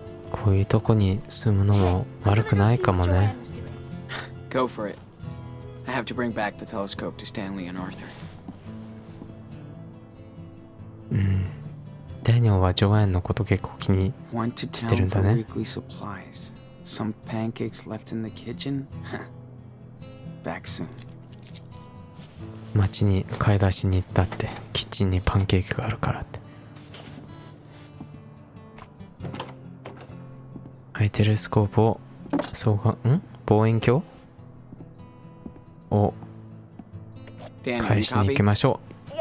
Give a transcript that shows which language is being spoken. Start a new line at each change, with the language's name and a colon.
Japanese: こういうとこに住むのも悪くないかもね。
English: Go for it. I have to bring back the telescope to Stanley and Arthur.
Japanese: ダニエルはジョアンのこと結構気にしてるんだね。
English: Some pancakes left in the kitchen? Back soon.
Japanese: 街に買い出しに行ったって、キッチンにパンケーキがあるからって。はい、テレスコープを望遠鏡を返しに行きましょう。